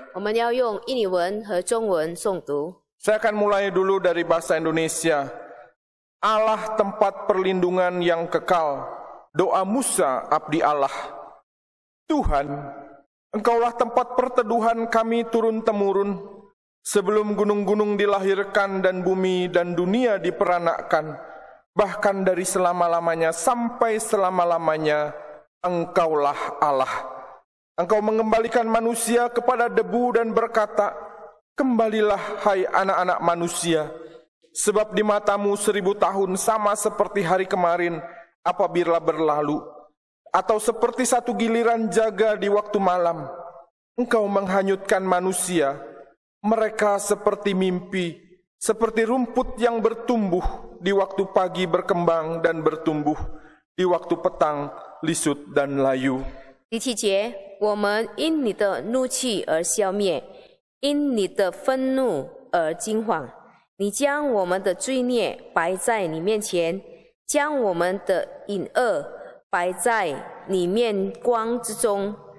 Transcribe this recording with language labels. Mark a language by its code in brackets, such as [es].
[zh] 我们要用印尼文和中文诵读。 [id] Saya akan mulai dulu dari bahasa Indonesia. Allah tempat perlindungan yang kekal, doa Musa abdi Allah. Tuhan, Engkaulah tempat perteduhan kami turun-temurun. Sebelum gunung-gunung dilahirkan dan bumi dan dunia diperanakkan, bahkan dari selama-lamanya sampai selama-lamanya, Engkaulah Allah. Engkau mengembalikan manusia kepada debu dan berkata, kembalilah hai anak-anak manusia, sebab di matamu 1000 tahun sama seperti hari kemarin apabila berlalu, atau seperti satu giliran jaga di waktu malam. Engkau menghanyutkan manusia, mereka seperti mimpi, seperti rumput yang bertumbuh, di waktu pagi berkembang dan bertumbuh, di waktu petang lisut dan layu. [zh] 第7节，我们因你的怒气而消灭，因你的愤怒而惊惶。你将我们的罪孽摆在你面前，将我们的隐恶摆在你面光之中。